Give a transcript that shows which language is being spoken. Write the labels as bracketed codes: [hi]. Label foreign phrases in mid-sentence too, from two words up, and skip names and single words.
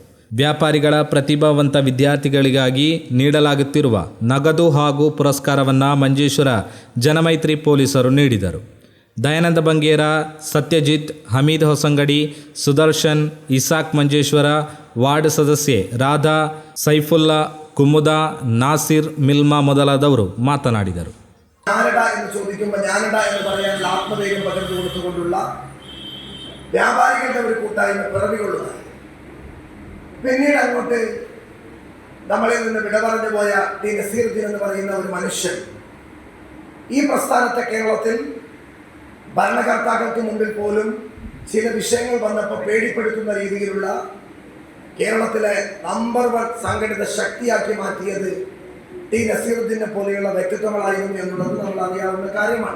[kn] ವ್ಯಾಪಾರಿಗಳ ಪ್ರತಿಭಾವಂತ ವಿದ್ಯಾರ್ಥಿಗಳಿಗಾಗಿ ನೀಡಲಾಗುತ್ತಿರುವ ನಗದು ಹಾಗೂ ಪುರಸ್ಕಾರವನ್ನು ಮಂಜೇಶ್ವರ ಜನಮೈತ್ರಿ ಪೊಲೀಸರು ನೀಡಿದರು. ದಯಾನಂದ ಬಂಗೇರ, ಸತ್ಯಜಿತ್, ಹಮೀದ್ ಹೊಸಂಗಡಿ, ಸುದರ್ಶನ್, ಇಸಾಕ್ ಮಂಜೇಶ್ವರ, ವಾರ್ಡ್ ಸದಸ್ಯೆ ರಾಧಾ, ಸೈಫುಲ್ಲಾ, ಕುಮುದಾ, ನಾಸಿರ್, ಮಿಲ್ಮಾ ಮೊದಲಾದವರು ಮಾತನಾಡಿದರು. [ml] ഞാനടാ എന്ന് ചോദിക്കുമ്പോൾ ഞാനടാ എന്ന് പറയാനുള്ള ആത്മധൈര്യം പകർന്നു കൊടുത്തുകൊണ്ടുള്ള വ്യാപാരികളുടെ ഒരു കൂട്ടായ്മ പിറവികൊള്ളുക. പിന്നീട് അങ്ങോട്ട് നമ്മളിൽ നിന്ന് വിട പറഞ്ഞു പോയ ടി നസീറുദ്ദീൻ എന്ന് പറയുന്ന ഒരു മനുഷ്യൻ ഈ പ്രസ്ഥാനത്തെ കേരളത്തിൽ ഭരണകർത്താക്കൾക്ക് മുമ്പിൽ പോലും ചില വിഷയങ്ങൾ വന്നപ്പോൾ പേടിപ്പെടുത്തുന്ന രീതിയിലുള്ള കേരളത്തിലെ നമ്പർ 1 സംഘടിത ശക്തിയാക്കി മാറ്റിയത് ടി നസീറുദ്ദീനെ പോലെയുള്ള വ്യക്തിത്വങ്ങളായിരുന്നു എന്നുള്ളത് നമ്മൾ അറിയാവുന്ന കാര്യമാണ്.